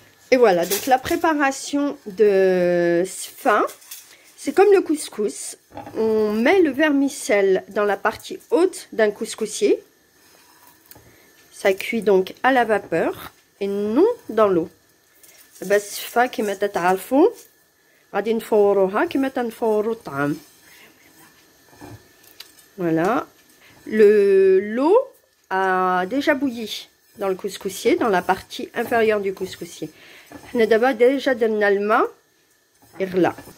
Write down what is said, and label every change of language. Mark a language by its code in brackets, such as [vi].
[fr] Et voilà, donc la préparation de sfa, c'est comme le couscous. On met le vermicelle dans la partie haute d'un couscoussier. Ça cuit donc à la vapeur et non dans l'eau. [ar] السفة كما تتعرفوا غادي نفوروها كما تنفوروا الطعام. [fr] Voilà, l'eau a déjà bouilli dans le couscoussier, dans la partie inférieure du couscoussier. On a d'abord déjà donné le main et là.